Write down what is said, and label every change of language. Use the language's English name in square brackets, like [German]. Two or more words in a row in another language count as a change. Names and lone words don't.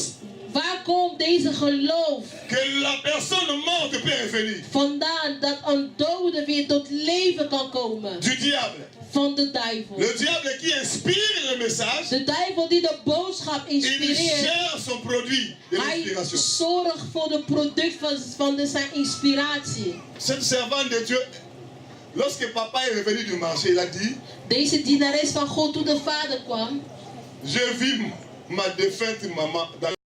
[Dutch] Waar komt deze geloof [French] que la personne morte peut revenir? [Dutch] vandaan dat een dode weer tot leven kan komen? [French] Du diable. [Dutch] Van de duivel. [French] Le diable qui inspire le message, [Dutch] De duivel die de boodschap [French] il [Dutch] inspireert. [French] cherche son produit de [Dutch] Hij [French] l'inspiration. [Dutch] zorgt voor de product van zijn inspiratie. [French] Cette servante de Dieu, lorsque papa est revenu du marché, il a dit, [Dutch] Deze dienares van God, toen de vader kwam, [French] je vis ma défunte maman dans